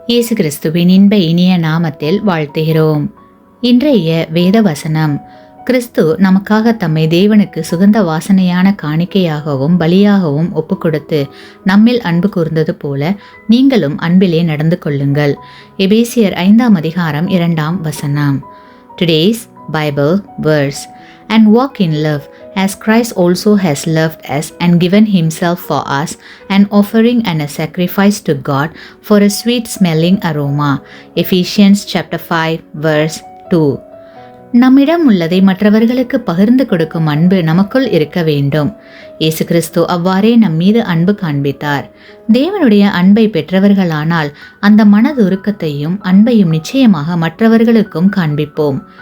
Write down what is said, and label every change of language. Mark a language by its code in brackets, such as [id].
[ta] இயேசு கிறிஸ்துவின் இன்ப இனிய நாமத்தில் வாழ்த்துகிறோம். இன்றைய வேத வசனம்: கிறிஸ்து நமக்காக தம்மை தேவனுக்கு சுகந்த வாசனையான காணிக்கையாகவும் பலியாகவும் ஒப்புக்கொடுத்து நம்மில் அன்பு கூர்ந்தது போல நீங்களும் அன்பிலே நடந்து கொள்ளுங்கள். எபேசியர் 5ஆம் அதிகாரம் 2ஆம் வசனம். [en] Today's Bible verse: and walk in love as Christ also has loved us and given himself for us, an offering and a sacrifice to God for a sweet smelling aroma. Ephesians chapter 5 verse 2. [ta] நம்மிடம் உள்ளதை மற்றவர்களுக்கு பகிர்ந்து கொடுக்கும் அன்பு நமக்குள் இருக்க வேண்டும். இயேசு கிறிஸ்து அவ்வாறே நம்மீது அன்பு காண்பித்தார். தேவனுடைய அன்பை பெற்றவர்களானால் அந்த மனதுருக்கத்தையும் அன்பையும் நிச்சயமாக மற்றவர்களுக்கும் காண்பிப்போம்.